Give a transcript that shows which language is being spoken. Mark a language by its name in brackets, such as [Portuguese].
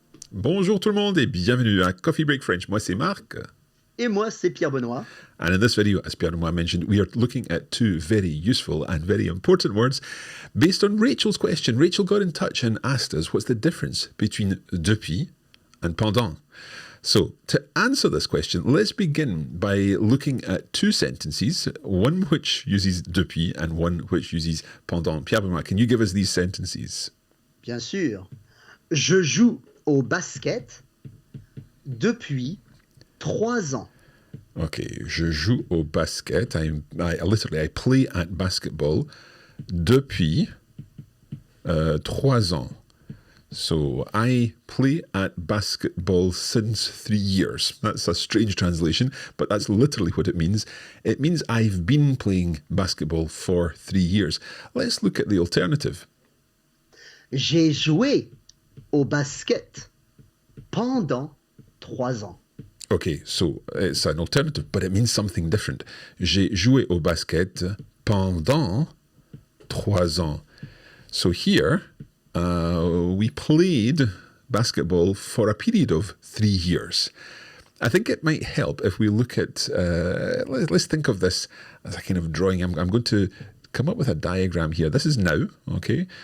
[French] Bonjour tout le monde et bienvenue à Coffee Break French. Moi c'est Marc. Et moi, c'est Pierre Benoit. [English] And in this video, as Pierre Benoit mentioned, we are looking at two very useful and very important words based on Rachel's question. Rachel got in touch and asked us what's the difference between depuis and pendant. So to answer this question, let's begin by looking at two sentences, one which uses depuis and one which uses pendant. Pierre Benoit, can you give us these sentences? [French] Bien sûr. Je joue au basket depuis 3 ans. [English] Okay, [French] je joue au basket. [English] I play at basketball [French] depuis 3 ans. [English] So I play at basketball since 3 years. That's a strange translation, but that's literally what it means. It means I've been playing basketball for 3 years. Let's look at the alternative. [French] J'ai joué au basket pendant 3 ans. [English] Okay, so it's an alternative, but it means something different. [French] J'ai joué au basket pendant 3 ans. [English] So here, we played basketball for a period of 3 years. I think it might help if we look at, let's think of this as a kind of drawing. I'm going to come up with a diagram here. This is now, okay?